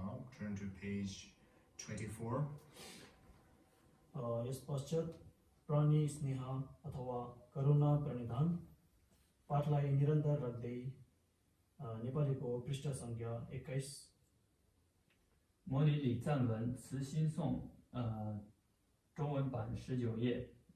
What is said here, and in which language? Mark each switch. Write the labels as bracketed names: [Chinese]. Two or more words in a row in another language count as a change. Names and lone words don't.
[English] Turn to page 24. [Nepali] यस पश्चात प्राणी स्नेह अथवा करुणा प्रणिधान पाठलाई निरन्तर राख्दै नेपालीको पृष्ठ सङ्ख्या 21 [Chinese] 模拟礼赞文慈心颂中文版19页